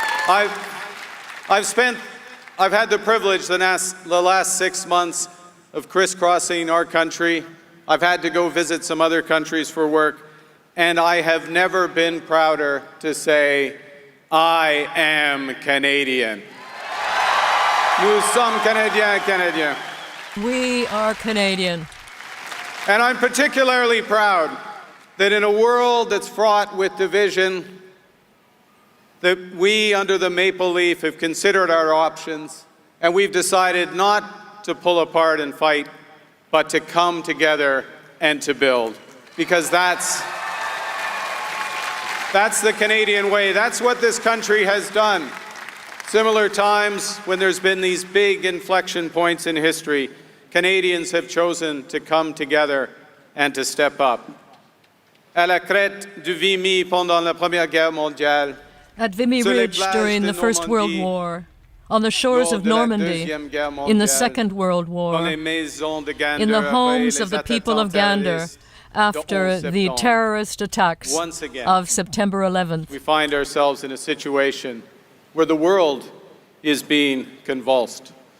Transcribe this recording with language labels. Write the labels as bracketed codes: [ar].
[en] I've had the privilege the last 6 months of crisscrossing our country. I've had to go visit some other countries for work, and I have never been prouder to say, I am Canadian. [fr] Nous sommes Canadiens, Canadiens. [en] We are Canadian. And I'm particularly proud that in a world that's fraught with division, that we, under the maple leaf, have considered our options, and we've decided not to pull apart and fight, but to come together and to build. Because that's the Canadian way. That's what this country has done. Similar times when there's been these big inflection points in history, Canadians have chosen to come together and to step up. [fr] À la crête du Vimy pendant la Première Guerre mondiale, [en] at Vimy Ridge during the First World War, on the shores of Normandy in the Second World War, in the homes of the people of Gander after the terrorist attacks of September 11th. We find ourselves in a situation where the world is being convulsed.